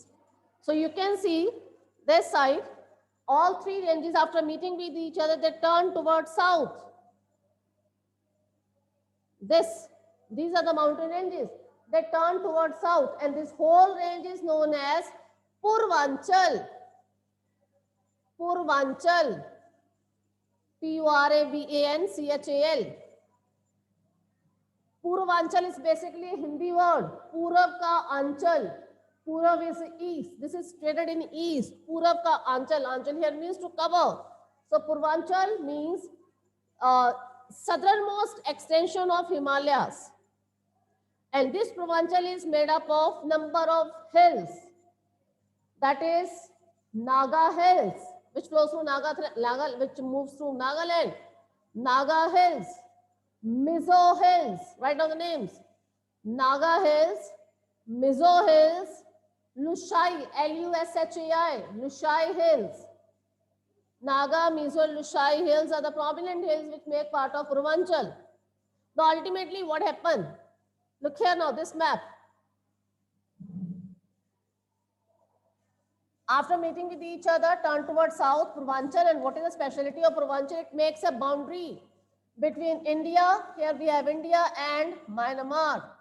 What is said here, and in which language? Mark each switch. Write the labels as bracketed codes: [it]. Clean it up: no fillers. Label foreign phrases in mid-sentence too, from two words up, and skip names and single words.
[en] So you can see this side, all three ranges after meeting with each other, they turn towards south. These are the mountain ranges. They turn towards south, and this whole range is known as Purvanchal. Purvanchal. P-U-R-A-V-A-N-C-H-A-L. Purvanchal is basically a Hindi word. [hi] पूरब का आँचल. [en] Purav is east. This is stated in east. [hi] पूरव का आँचल. [en] Anchal here means to cover. So Purvanchal means southernmost extension of Himalayas. And this Purvanchal is made up of number of hills. That is Naga Hills, which flows through which moves through Nagaland. Naga Hills, Mizo Hills. Write down the names. Naga Hills, Mizo Hills, Lushai, Lushai, Lushai Hills. Naga, Mizo, Lushai Hills are the prominent hills which make part of Purvanchal. Now ultimately what happened? Look here now, this map. After meeting with each other, turn towards south, Purvanchal, and what is the speciality of Purvanchal? It makes a boundary between India, here we have India, and Myanmar.